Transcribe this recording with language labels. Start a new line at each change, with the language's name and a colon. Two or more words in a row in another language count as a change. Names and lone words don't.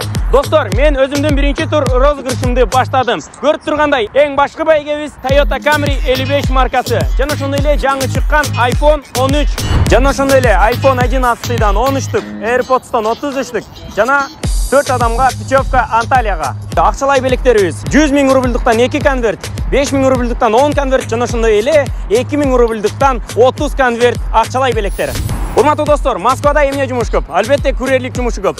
Kyrgyz: Достор, мен өзүмдүн биринчи тур розыгрышымды баштадым. Көрүп тургандай, эң башкы байгебиз Toyota Camry 55 маркасы. Жана ошондой эле жаңы чыккан iPhone 13. Жана ошондой эле iPhone 11дан 13-түк, AirPods'тан 33-түк. Жана 4 адамга путевка Анталияга. Акчалай белектерибиз 100 000 рубльдуктан 2 конверт, 5 000 рубльдуктан 10 конверт, жана ошондой эле 2 000 рубльдуктан 30 конверт акчалай белектер. Урматтуу достор, Москвада эмне жумуш көп? Албетте курьерлик жумушу көп.